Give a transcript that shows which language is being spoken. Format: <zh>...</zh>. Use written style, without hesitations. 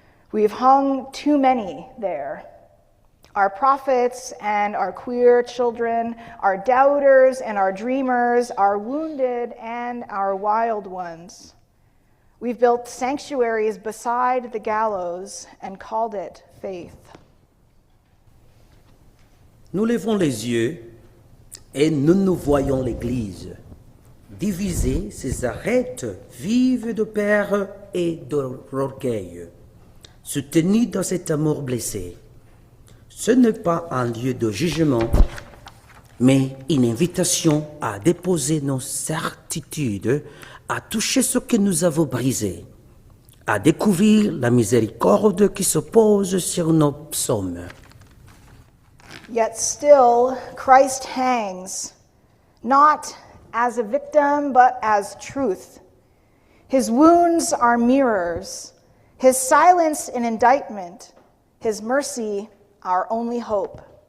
<en>We've hung too many there. Our prophets and our queer children, our doubters and our dreamers, our wounded and our wild ones. We've built sanctuaries beside the gallows and called it faith.</en> <fr>Nous levons les yeux et nous voyons l'Église, divisée, ses arêtes vives de peur et d'orgueil, soutenue dans cet amour blessé. Ce n'est pas un lieu de jugement, mais une invitation à déposer nos certitudes, à toucher ce que nous avons brisé, à découvrir la miséricorde qui se pose sur nos psaumes.</fr> <en>Yet still, Christ hangs, not as a victim, but as truth. His wounds are mirrors, his silence an indictment, his mercy our only hope.</en>